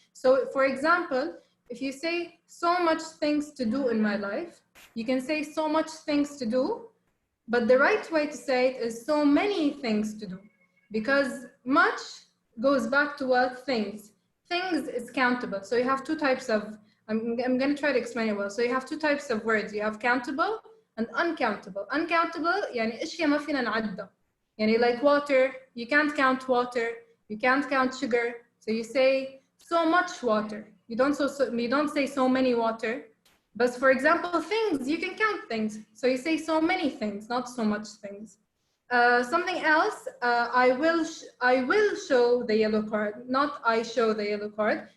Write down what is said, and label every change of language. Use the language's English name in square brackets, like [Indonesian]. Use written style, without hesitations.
[English] So for example, if you say so much things to do in my life, you can say so much things to do, but the right way to say it is so many things to do, because much goes back to what things. Things is countable. So you have two types of, I'm gonna try to explain it well. So you have two types of words. You have countable and uncountable. [Arabic] Uncountable, يعني أشياء ما فينا نعدها. [English] Yani like water, you can't count water, you can't count sugar. So you say so much water. You don't say so many water. But for example, things, you can count things. So you say so many things, not so much things. Something else, I will show the yellow card, not I show the yellow card.